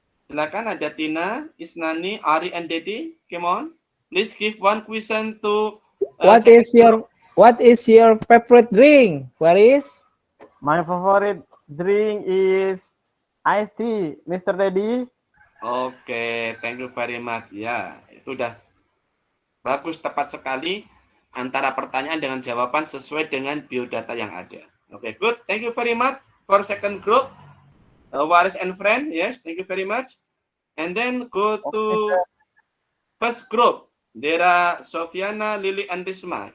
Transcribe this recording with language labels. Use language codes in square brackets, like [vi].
[id] Silakan ada Tina, Isnani, Ari, and Dedi. [en] Come on. Please give one question to What is your favorite drink, Waris? My favorite drink is iced tea, Mr. Dedi. Oke, thank you very much. [id] Ya, itu udah bagus, tepat sekali antara pertanyaan dengan jawaban sesuai dengan biodata yang ada. [en] Oke, good. Thank you very much for second group. Waris and friend, yes, thank you very much. And then go to first group. There are Sofiana, Lili, and Risma.